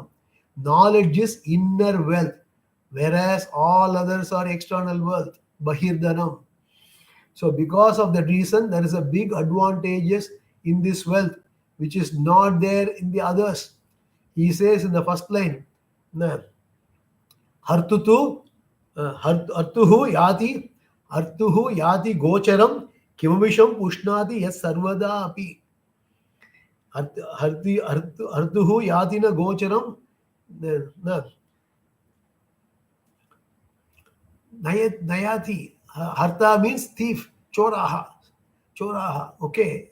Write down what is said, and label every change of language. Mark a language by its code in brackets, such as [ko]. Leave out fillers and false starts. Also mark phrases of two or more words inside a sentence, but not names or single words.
[en] Knowledge is inner wealth, whereas all others are external wealth, Bahirdhanam. So because of that reason, there is a big advantages in this wealth, which is not there in the others. He says in the first line, [sa] "न हर्तुतु हर्तुः याति हर्तुः याति गोचरम् किमामिषम् पुष्णाति यः सर्वदा अपि." हर्तुः याति न गोचरम् न नयति. [en] Harta means thief. [sa] चोरः चोरः. [en] Okay.